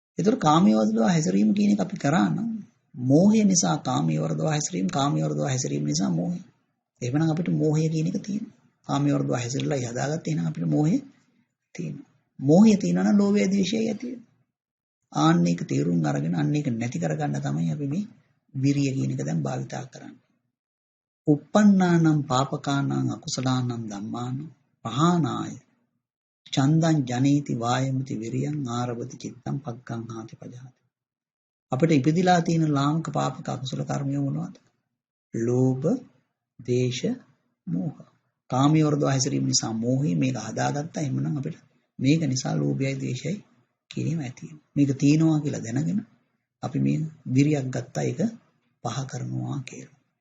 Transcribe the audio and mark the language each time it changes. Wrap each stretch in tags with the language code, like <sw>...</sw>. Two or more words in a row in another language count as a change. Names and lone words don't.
<si>ඒතර කාමයේ වර්ධවා හැසිරීම කියන එක අපි කරා නම් මෝහය නිසා කාමයේ වර්ධවා හැසිරීම, කාමයේ වර්ධවා හැසිරීම නිසා මෝහය. එහෙමනම් අපිට මෝහය කියන එක තියෙනවා. කාමයේ වර්ධවා හැසිරලා හදාගත්තා එහෙනම් අපිට මෝහය තියෙනවා. මෝහය තියෙනවා නම් ලෝභය ද්වේෂය ඇති වෙනවා. ආන්න එක තේරුම් අරගෙන අන්න ඒක නැති කරගන්න තමයි අපි මේ විරිය කියන එක දැන් භාවිතා කරන්නේ.</si> <pi>uppannānaṁ pāpakānaṁ akusalaanaṁ dhammānaṁ pahānāya චන්දං ජනේති වායමති විරියං ආරබති චිත්තං පග්ගං හාති පජාති.</pi> <si>අපිට ඉපදිලා තියෙන ලාමක පාපක අකුසල කර්මය මොනවද? ලෝභ, දේශ, මෝහ. කාමයේ වර්ධව හැසිරීම නිසා මෝහය මේක හදාගත්තා. එහෙමනම් අපිට මේක නිසා ලෝභයයි දේශයයි කියනීම ඇති වෙනවා. මේක තියෙනවා කියලා දැනගෙන අපි මේ විරියක් ගත්තා ඒක පහ කරනවා කියලා.</si>